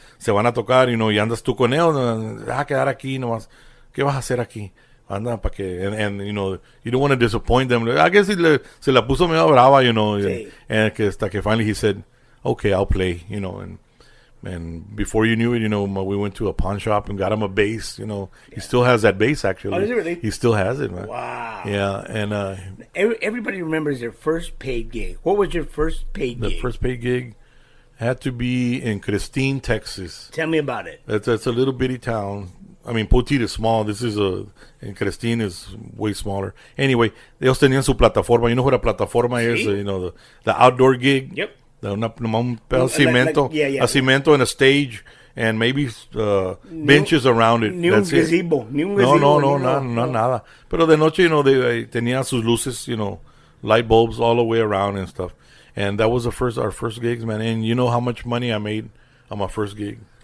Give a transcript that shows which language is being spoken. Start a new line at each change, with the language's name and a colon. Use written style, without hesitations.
Spanish: Se van a tocar, you know, y andas tú con ellos. A quedar aquí nomás. ¿Qué vas a hacer aquí? Anda, para que,
English: and you know, you don't want to disappoint them. I guess
Spanish: se la puso medio brava,
English: you know, sí. And hasta que finally he said, okay, I'll play, you know, and before you knew it, you know, we went to a pawn shop and got him a bass. You know, he still has that bass, actually. Oh, is it really? He still has it, man. Wow. Yeah, and everybody remembers their first paid gig. What was your first paid gig? The first paid gig had to be in Christine, Texas. Tell me about it. It's a little bitty town. I mean, Poteet is small. And Christine is way smaller. Anyway,
Spanish: ellos tenían su plataforma.
English: You know what a plataforma is? You know, the outdoor gig. Yep.
Spanish: Un pedazo cemento,
English: a cemento and a stage, and maybe benches around it.
Spanish: Ni un gazebo. No, nada. Pero de noche,
English: you know,
Spanish: tenía sus luces,
English: you know, light bulbs all the way around and stuff. And that was our first gigs, man. And you know how much money I made on my first gig?